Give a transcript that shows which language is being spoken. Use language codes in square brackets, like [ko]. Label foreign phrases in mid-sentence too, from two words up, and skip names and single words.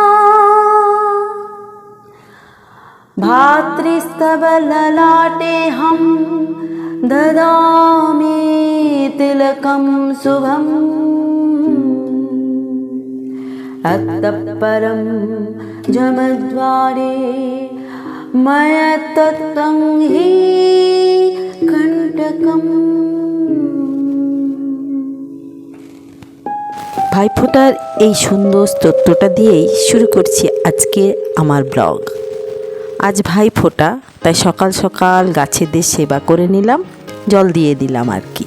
[sa] भातृस्तव ललाटे हम ददामि तिलकं शुभम् अतः परं जमद्वारे मया तत्तं हि कंटकम्। [bn] ভাইফোঁটার এই সুন্দর স্তোত্রটা দিয়েই শুরু করছি আজকে আমার ব্লগ। আজ ভাইফোঁটা, তাই সকাল সকাল গাছেদের সেবা করে নিলাম, জল দিয়ে দিলাম আর কি।